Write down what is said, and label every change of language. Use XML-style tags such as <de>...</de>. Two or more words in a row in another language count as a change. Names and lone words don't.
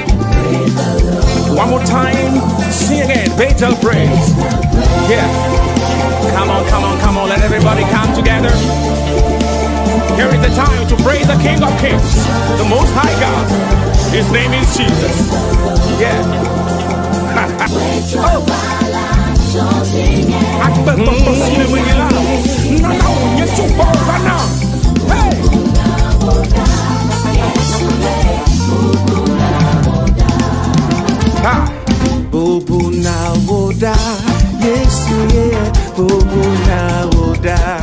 <en>One more time, sing again, Bethel praise. Yeah, come on, let everybody come together. Here is the time to praise the King of Kings, the Most High God. His name is Jesus. Yeah. Oh.</en> <ee>Bubu na woda, Yesu ye, bubu na woda.</ee>